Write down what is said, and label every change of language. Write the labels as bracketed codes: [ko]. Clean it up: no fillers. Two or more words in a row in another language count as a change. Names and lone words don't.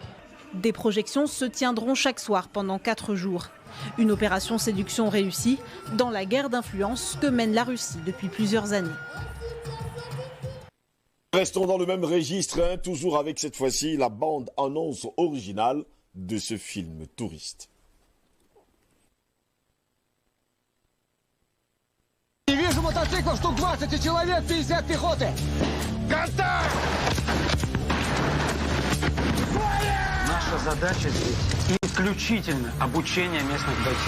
[fr] Des projections se tiendront chaque soir pendant 4 jours. Une opération séduction réussie dans la guerre d'influence que mène la Russie depuis plusieurs années. Restons dans le même registre, toujours avec cette fois-ci la bande-annonce originale de ce film Touriste. [ru] Вижу мотоциклов штук 20 и человек 50 пехоты. Контакт! Наша задача здесь исключительно обучение местных бойцов.